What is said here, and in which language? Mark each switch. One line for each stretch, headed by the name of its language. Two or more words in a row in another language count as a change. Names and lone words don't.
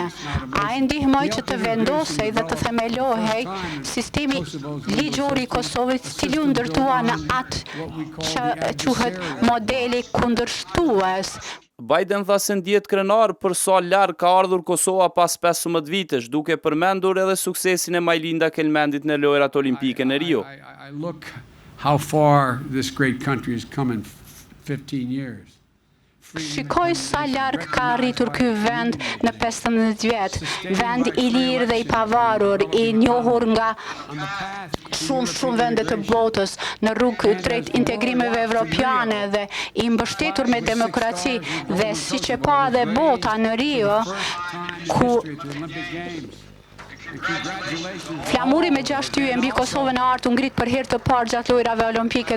Albanian: Ai ndihmoi që të vendosej dhe të themelohej sistemi ligjor i Kosovës, i cili u ndërtua në atë që quhet modeli kundërshtues. Biden tha se ndjet krenar për sa larg ka ardhur Kosova pas 15 vitesh, duke përmendur edhe suksesin e Majlinda Kelmendit në lojrat olimpike në Rio.
English: I look how far this great country has come in 15 years.
Albanian: Shikoj sa larg ka arritur ky vend në 15 vjet, vend i lirë dhe i pavarur, i njohur nga shumë vende të botës në rrugë drejt integrimeve evropiane dhe i mbështetur me demokraci dhe siç e pa dhe bota në Rio, ku flamuri me 6 yje mbi Kosovën e Artë u ngrit për herë të parë gjatë lojrave olimpike.